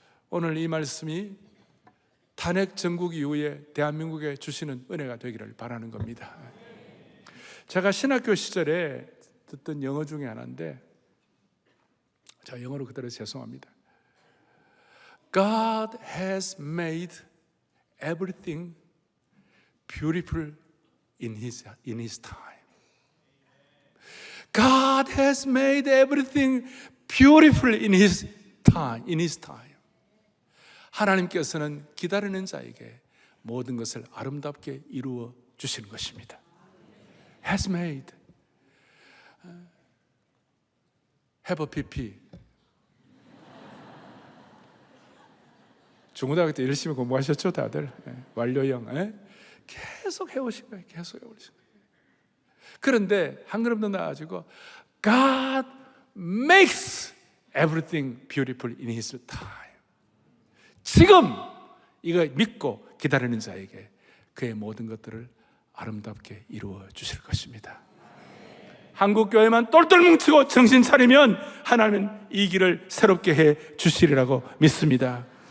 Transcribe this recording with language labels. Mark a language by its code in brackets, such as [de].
[ko] 오늘 이 말씀이 탄핵 정국 이후에 대한민국에 주시는 은혜가 되기를 바라는 겁니다. 제가 신학교 시절에 듣던 영어 중에 하나인데, 자, 영어로 그대로 죄송합니다. [en] God has made everything beautiful in his time. God has made everything beautiful in his time. [ko] 하나님께서는 기다리는 자에게 모든 것을 아름답게 이루어 주시는 것입니다. [en] Has made. Have a PP. [ko] 중고등학교 때 열심히 공부하셨죠, 다들? 완료형. 계속 해오신 거예요. 계속 해오신 거예요. 그런데 한 걸음 더 나아가지고 [en] God makes everything beautiful in His time. [ko] 지금 이거 믿고 기다리는 자에게 그의 모든 것들을 아름답게 이루어 주실 것입니다. 한국교회만 똘똘 뭉치고 정신 차리면 하나님은 이 길을 새롭게 해 주시리라고 믿습니다.